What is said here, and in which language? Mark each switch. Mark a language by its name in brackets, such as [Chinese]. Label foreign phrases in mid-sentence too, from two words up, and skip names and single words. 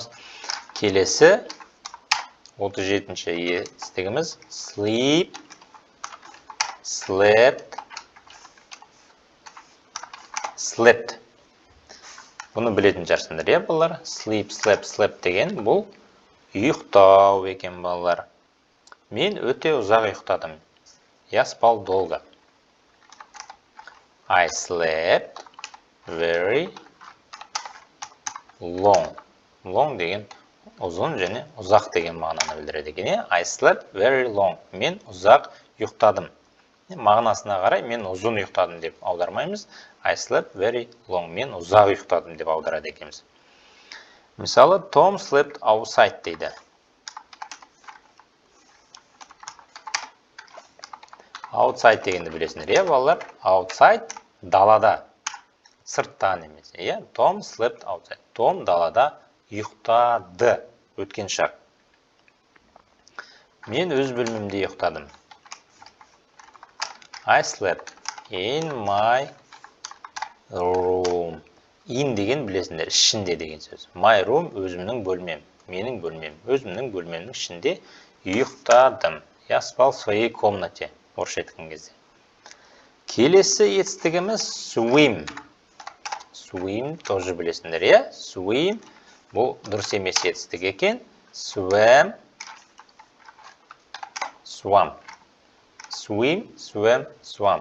[Kazakh] Келесі 37-шы етістігіміз [English] sleep, slept, slept. [Kazakh] Бұны білетін жарсыңдар, балалар. [English] Sleep, slept, slept [Kazakh] деген бұл Ұйықтау екен балалар. Мен өте ұзақ ұйықтадым. [Russian] Я спал долго. [English] I slept very long. [Kazakh] Long деген ұзын және ұзақ деген мағынаны білдіреді екен. [English] I slept very long. [Kazakh] Мен ұзақ ұйықтадым. Мағынасына қарай мен ұзын ұйықтадым деп аудармаймыз. [English] I slept very long. [Kazakh] Мен ұзақ ұйықтадым деп аударады екенбіз. Мысалы, [English] Tom slept outside дейді. [Kazakh] Outside дегенді білесіңдер, иә, балалар? Outside далада, сыртта немесе, иә? [English] Tom slept outside. [Kazakh] Том далада ұйықтады. Өткен шақ. Мен өз бөлмемде ұйықтадым. [English] I slept in my room. [Kazakh] In деген білесіңдер, ішінде деген сөз. [English] My room [Kazakh] өзімнің бөлмем, менің бөлмем, өзімнің бөлмемнің ішінде ұйықтадым. [Russian] Я спал в своей комнате. [Kazakh] Орысша айтқан кезде. Келесі етістігіміз swim. Swim тоже білесіңдер, иә? Swim бұл дұрыс емес етістік екен. [English] Swim, swam. Swim, swim, swam.